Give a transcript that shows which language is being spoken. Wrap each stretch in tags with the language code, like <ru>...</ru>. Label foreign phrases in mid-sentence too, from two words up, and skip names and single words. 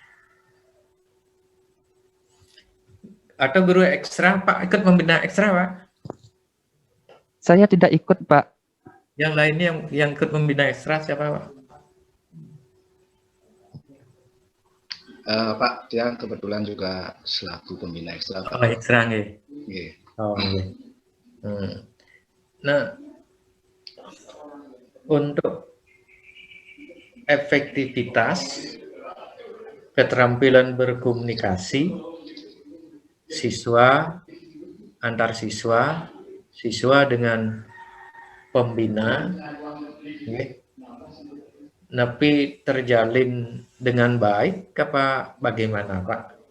<id>Atau guru ekstra Pak ikut membina ekstra Pak? Saya tidak ikut Pak. Yang lainnya yang ikut membina ekstra siapa Pak? Pak, dia kebetulan juga selaku pembina ekstra Pak. Oh ekstra nggih. Nggih. Oh nggih. Nah, untuk efektivitas keterampilan berkomunikasi siswa, antar siswa, siswa dengan pembina, tapi terjalin dengan baik apa bagaimana Pak?</id>